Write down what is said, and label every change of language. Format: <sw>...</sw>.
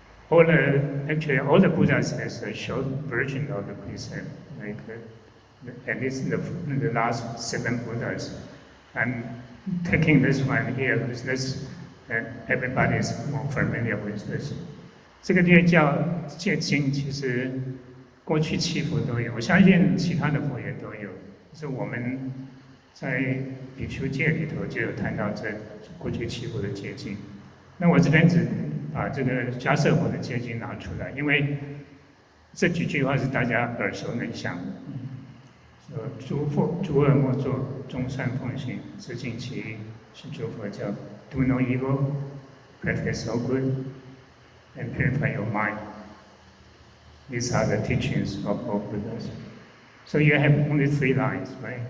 <en>Actually, all the Buddhas has a short version of the precept, like at least the last 7 Buddhas. I'm taking this one here because this everybody is more familiar with this.</en> <zh>这个略教戒经其实过去7佛都有，我相信其他的佛也都有。就是我们在比丘戒里头就有谈到这过去7佛的戒经。那我这边只把这个迦摄佛的戒经拿出来，因为这几句话是大家耳熟能详的。诸恶莫作，众善奉行，自净其意，是诸佛教。</zh> <en>Do no evil, practice all good, and purify your mind. These are the teachings of all Buddhas. So you have only 3 lines, right?</en>